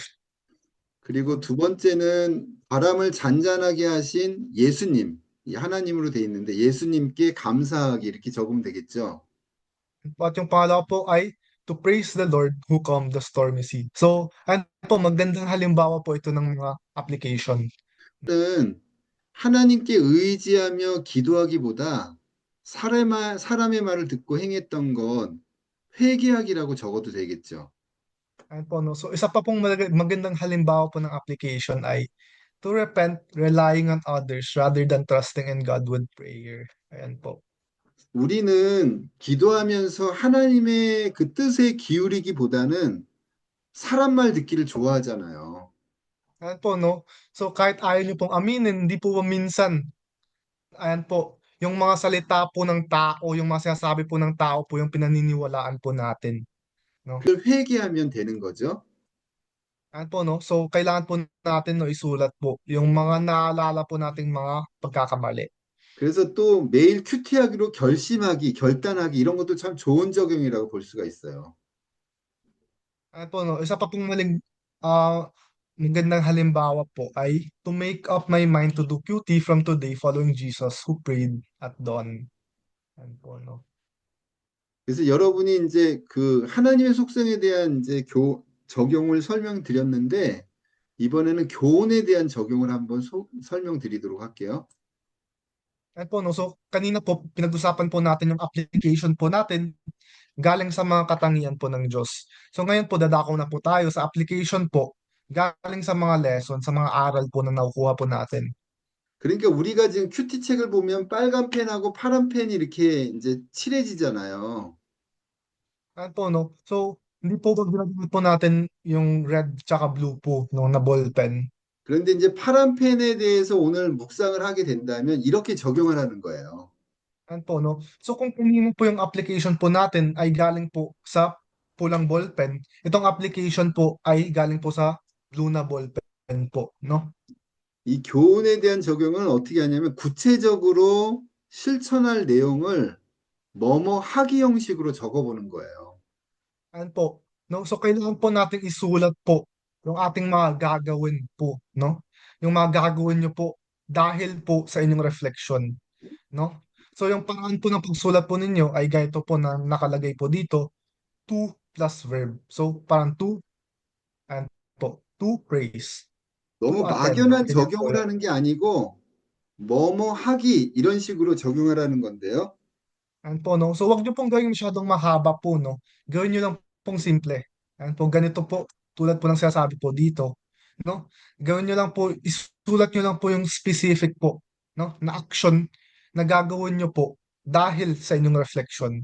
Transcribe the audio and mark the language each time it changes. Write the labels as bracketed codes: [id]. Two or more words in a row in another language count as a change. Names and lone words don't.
[ko] 그리고 두 번째는 바람을 잔잔하게 하신 예수님, 이 하나님으로 돼 있는데 예수님께 감사하기 이렇게 적으면 되겠죠. [tl] At yung pangalawa po ay [en] to praise the Lord who calmed the stormy sea. [tl] So, ayan po, magandang halimbawa po ito ng mga application. [ko] 는 하나님께 의지하며 기도하기보다 사람의 말을 듣고 행했던 건 회개하기라고 적어도 되겠죠. [tl] Ayan po, no? So, isa pa pong magandang halimbawa po ng application ay [en] to repent relying on others rather than trusting in God with prayer. [tl] Ayan po. [ko] 우리는 기도하면서 하나님의 그 뜻에 기울이기보다는 사람 말 듣기를 좋아하잖아요. [tl] Ayan po, no? So, kahit ayaw niyo pong aminin, hindi po ba minsan, ayan po, yung mga salita po ng tao, yung mga sinasabi po ng tao po yung pinaniniwalaan po natin, no? [ko] 그걸 회개하면 되는 거죠. [tl] Ayan po, no? So, kailangan po natin, no, isulat po yung mga naalala po nating mga pagkakamali. [ko] 그래서 또 매일 큐티하기로 결심하기, 결단하기 이런 것도 참 좋은 적용이라고 볼 수가 있어요. [tl] Ayan po, no? Isa pa pong magandang halimbawa po ay [en] to make up my mind to do QT from today following Jesus who prayed at dawn. [tl] Ayan po, no? [ko] 그래서 여러분이 이제 그 하나님의 속성에 대한 이제 적용을 설명드렸는데 이번에는 교훈에 대한 적용을 한번 설명드리도록 할게요. [tl] Ayan po, no? So, kanina po, pinag-usapan po natin yung application po natin galing sa mga katangian po ng Diyos. So, ngayon po, dadako na po tayo sa application po galing sa mga lesson, sa mga aral po na nakukuha po natin. [ko] 그러니까 우리가 지금 큐티 책을 보면 빨간 펜하고 파란 펜이 이렇게 이제 칠해지잖아요. [tl] Ayan po, no? So, hindi po ba ginagamit po natin yung red tsaka blue po, no, na ballpen? [ko] 그런데 이제 파란 펜에 대해서 오늘 묵상을 하게 된다면 이렇게 적용을 하는 거예요. [tl] Ayan po, no? So, kung kanino po yung application po natin ay galing po sa pulang ballpen, itong application po ay galing po sa blue na ballpen po, no? [ko] 이 교훈에 대한 적용은 어떻게 하냐면 구체적으로 실천할 내용을 뭐뭐 하기 형식으로 적어보는 거예요. [tl] Ayan po, no? So, kailangan po nating isulat po yung ating mga gagawin po, no? Yung mga gagawin nyo po dahil po sa inyong reflection, no? So, yung paraan po ng pagsulat po ninyo ay ganito po na nakalagay po dito, [en] to plus verb. So, parang to and po, to praise, to [ko] 너무 [en] attend. [ko] 막연한 [tl] Ganyan po [ko] 적용을 [tl] yan. [ko] 하는 게 아니고 뭐뭐 하기 이런 식으로 적용하라는 건데요. [tl] Ayan po, no? So, wag nyo pong gawin masyadong mahaba po, no? Gawin nyo lang pong simple. Ayan po, ganito po, tulad po ng sinasabi po dito, no? Gawin nyo lang po, isulat nyo lang po yung specific po, no? Na action na gagawin nyo po dahil sa inyong reflection.